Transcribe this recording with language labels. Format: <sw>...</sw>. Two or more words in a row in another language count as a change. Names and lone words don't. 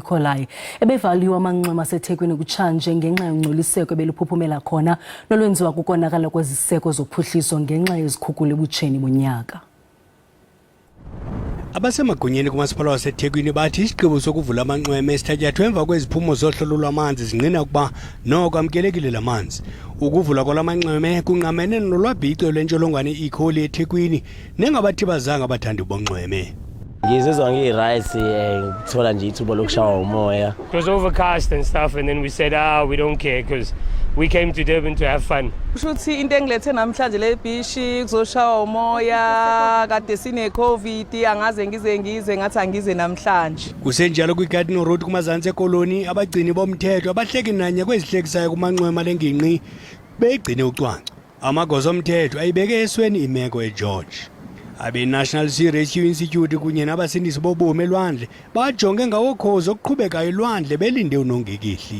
<xh>coli ebevaliwe amanxema aseThekwini kutshanje ngenxa yongcoliseko ebeluphuphumela khona nolwenziwa kukonakala kweziseko zophuhliso ngenxa yezikhukula ebutsheni bonyaka. Abasemagunyeni kumasipala waseThekwini bathi isigqibo sokuvula amanxweme esithatyathwe emva kweziphumo zohlolo lwamanzi zingqina ukuba noko amkelekile lamanzi. Ukuvula kwalamanxweme kunqamene nolwabhico lwentsholongwane i-E. coli eThekwini nengabathi bazanga abathandi bonxweme.</xh> <zu>Ngizizwa ngiright ngithola nje ithuba lokushawa umoya.</zu> <en>It was overcast and stuff, and then we said we don't care because we came to Durban to have fun.</en> <zu>Kushuthi into engilethe namhlanje le bishi kuzoshawa umoya kade sine COVID angaze ngize ngathi angize namhlanje.</zu> <xh>Kusenjalo kwiGarden Road kumazantsi ekoloni abagcini bomthetho abahleki nanye kwezihlekisayo kumanxwema lengingqi begcine ucwangco. Amagosa omthetho ayibeke esweni imeko eGeorge. Abe-National Sea Rescue Institute kunye nabasindisi bobomi elwandle bajonge ngawokhozi okuqhubekayo elwandle belinde unongekihli.</xh>